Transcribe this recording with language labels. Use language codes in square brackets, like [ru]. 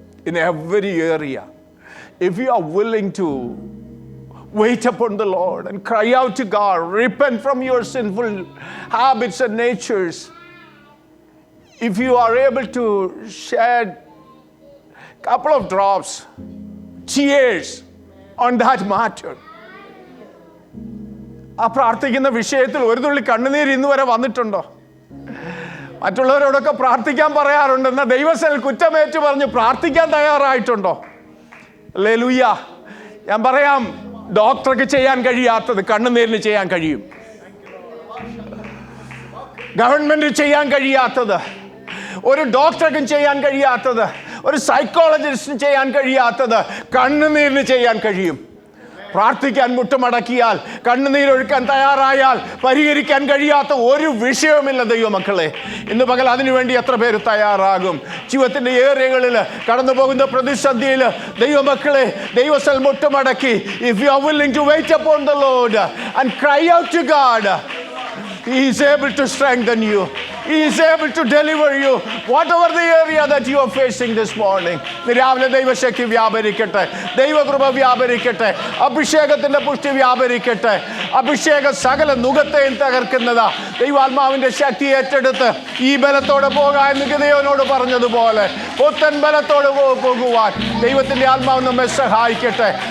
[en] In every area, if you are willing to wait upon the Lord and cry out to God, repent from your sinful habits and natures, if you are able to shed couple of drops, tears on that matter. [ml] ആ പ്രാർത്ഥിക്കുന്ന വിഷയത്തിൽ ഒരു തുള്ളി കണ്ണുനീര് ഇന്ന് വരെ വന്നിട്ടുണ്ടോ? മറ്റുള്ളവരോടൊക്കെ പ്രാർത്ഥിക്കാൻ പറയാറുണ്ട്, എന്നാൽ ദൈവസേനയിൽ കുറ്റമേറ്റു പറഞ്ഞ് പ്രാർത്ഥിക്കാൻ തയ്യാറായിട്ടുണ്ടോ? ഹല്ലേലൂയ. ഞാൻ പറയാം, ഡോക്ടർക്ക് ചെയ്യാൻ കഴിയാത്തത് കണ്ണുനീരിന് ചെയ്യാൻ കഴിയും. ഗവൺമെന്റ് ചെയ്യാൻ കഴിയാത്തത്, ഒരു ഡോക്ടർക്കും ചെയ്യാൻ കഴിയാത്തത്, ഒരു സൈക്കോളജിസ്റ്റിന് ചെയ്യാൻ കഴിയാത്തത് കണ്ണുനീരിന് ചെയ്യാൻ കഴിയും. പ്രാർത്ഥിക്കാൻ മുട്ടുമടക്കിയാൽ, കണ്ണുനീരൊഴുക്കാൻ തയ്യാറായാൽ പരിഹരിക്കാൻ കഴിയാത്ത ഒരു വിഷയവുമില്ല ദൈവമക്കളെ. ഇന്ന് പകൽ അതിനുവേണ്ടി എത്ര പേര് തയ്യാറാകും? ജീവിതത്തിൻ്റെ ഏരിയകളിൽ കടന്നു പോകുന്ന പ്രതിസന്ധിയിൽ ദൈവമക്കളെ, ദൈവസ്ഥൽ മുട്ടുമടക്കി, [en] if you are willing to wait upon the Lord and cry out to God, He is able to strengthen you. He is able to deliver you, whatever the area that you are facing this morning. [ml] രാവിലെ ദൈവശക്തി വ്യാപരിക്കട്ടെ, ദൈവകൃപ വ്യാപരിക്കട്ടെ, അഭിഷേകത്തിന്റെ പുഷ്ടി വ്യാപരിക്കട്ടെ. അഭിഷേക സകല നുകത്തെയും തകർക്കുന്നതാ. ദൈവാത്മാവിന്റെ ശക്തി ഏറ്റെടുത്ത് ഈ ബലത്തോടെ പോകാൻ എന്ന് ഗിദെയോനോട് പറഞ്ഞതുപോലെ പുത്തൻ ബലത്തോട് പോകുവാൻ ദൈവത്തിന്റെ ആത്മാവ് നമ്മെ സഹായിക്കട്ടെ.